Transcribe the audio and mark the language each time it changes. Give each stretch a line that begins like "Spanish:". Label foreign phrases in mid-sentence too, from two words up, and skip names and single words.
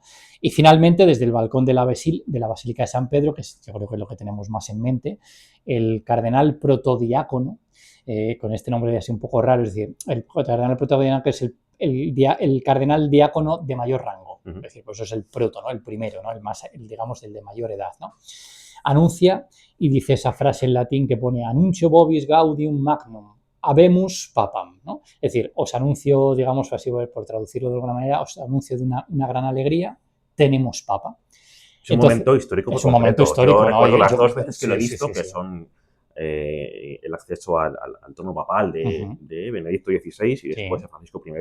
Spanish: Y finalmente, desde el balcón de la Basílica de San Pedro, que yo creo que es lo que tenemos más en mente, el cardenal protodiácono, con este nombre así un poco raro, es decir, el cardenal protodiácono es el cardenal diácono de mayor rango, es decir, pues eso es el proto, ¿no?, el primero, ¿no?, digamos, el de mayor edad, ¿no? Anuncia y dice esa frase en latín que pone
Latin: Annuncio vobis gaudium magnum, habemus papam,
Spanish: ¿no? Es decir, os anuncio, digamos, así por traducirlo de alguna manera, os anuncio de una gran alegría, tenemos papa. Es un momento histórico muy concreto. Es un momento histórico, yo recuerdo ¿no? las dos veces que lo he visto, que son el acceso al trono papal de Benedicto XVI y después de Francisco I.